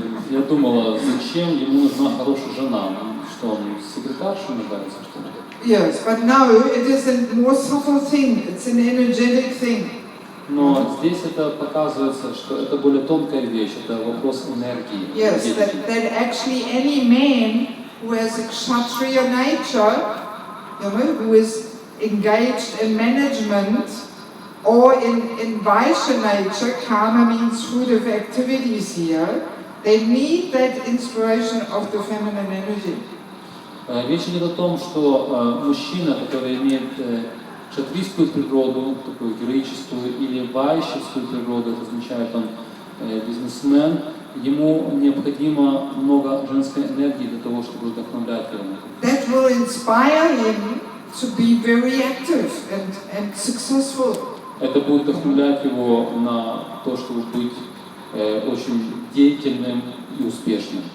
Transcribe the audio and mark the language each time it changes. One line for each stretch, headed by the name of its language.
Russian: Я думала, зачем ему нужна хорошая жена? Что он секретарша нуждается, что ли?
English: Yes, but no, it is a more subtle thing. It's an energetic thing.
Russian: Но здесь это показывается, что это более тонкая вещь, это вопрос энергии.
English: Yes, that actually any man who has a kshatriya nature, you know, who is engaged in management or in Vaishya nature, karma means fruitive activities here, they need that inspiration of the feminine energy.
Russian: Речь идет о том, что мужчина, который имеет кшатрийскую природу, такую героическую, или вайшевскую природу, это означает, он бизнесмен, ему необходимо много женской энергии для того, чтобы вдохновлять его.
English: That will inspire him to be very active and successful.
Russian: Это будет вдохновлять его на то, чтобы быть очень деятельным и успешным.